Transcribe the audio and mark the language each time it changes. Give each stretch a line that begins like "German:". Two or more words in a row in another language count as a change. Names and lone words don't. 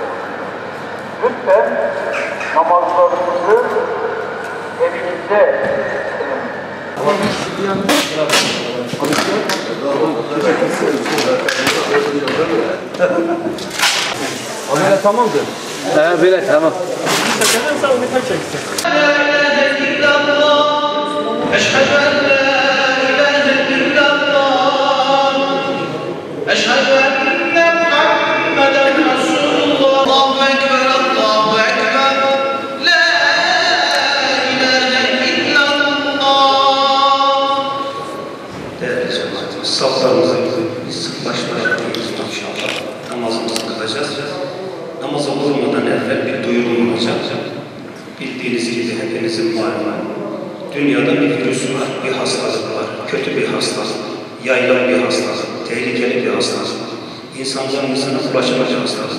Turkish: Lütfen namazlarınızı evinizde Öyle tamamdır. Böyle tamam. Sen onu kaç çeksin?
Arabic: أشهد أن لا إله إلا الله أشهد أن محمدا رسول الله الله أكبر الله أكبر لا إله إلا الله.
Turkish: Değerli cemaatimiz, saflarımızı biz sıklaştırıyoruz inşallah. Namazımızı kılacağız. Namaza vurmadan evvel bir duyurum olacak. Bildiğiniz gibi hepinizin malumu. Dünyada bir virüs var, bir hastalık var, kötü bir hastalık, yayılan bir hastalık, tehlikeli bir hastalık, insanların insana bulaşan bir hastalık.